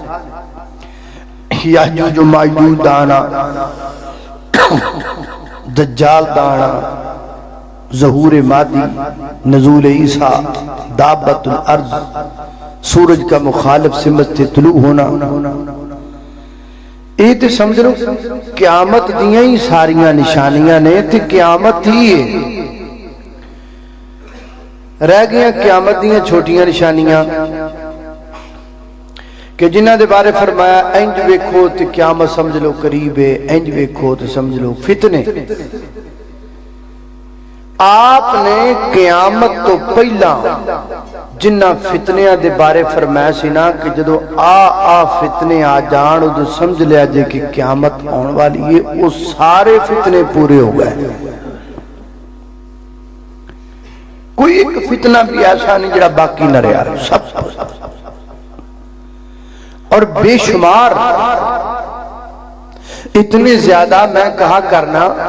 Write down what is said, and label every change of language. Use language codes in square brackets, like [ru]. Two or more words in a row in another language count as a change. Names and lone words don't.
[ur] یاجوج و ماجوج دانا، دجال دانا، ظہور مادی، نزول عیسیٰ، دابت الارض، سورج کا مخالف سمت سے طلوع ہونا، یہ تو سمجھ لو [pa] قیامت دیاں ہی ساریاں نشانیاں نے، [ur] تو قیامت ہی ہے۔ [pa] رہ گیا قیامت دیاں چھوٹیاں نشانیاں کہ جنہ دے بارے فرمایا انج ویکھو تو قیامت سمجھ لو قریب ہے، انج ویکھو تو سمجھ لو فتنے۔ آپ نے قیامت تو پہلا جنہ فتنیاں دے بارے فرمایا سی نا کہ جدو آ فتنے آ جان ادھو سمجھ لیا جے کہ قیامت آن والی ہے، وہ سارے فتنے پورے ہو گئے۔ کوئی ایک فتنہ بھی ایسا نہیں جڑا باقی نہ رہا، سب اور بے شمار اتنے زیادہ میں کہا کرنا